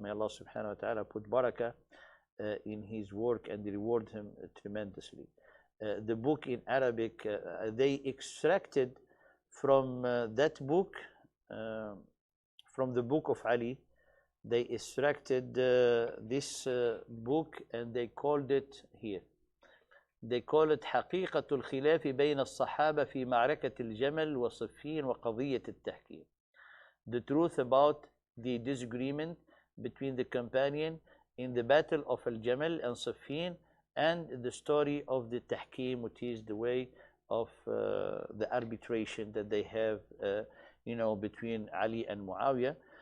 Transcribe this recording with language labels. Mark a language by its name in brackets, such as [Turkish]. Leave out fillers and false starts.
[English] May Allah subhanahu wa ta'ala put barakah in his work and reward him tremendously. The book in Arabic, they extracted from that book, from the book of Ali, they extracted this book, and they called it here. They call it [Arabic] حقيقة الخلاف بين الصحابة في معركة الجمل وصفين وقضية التحكيم. [English] The truth about the disagreement between the companion in the battle of Al-Jamal and Siffin, and the story of the tahkim, which is the way of the arbitration that they have, between Ali and Muawiyah.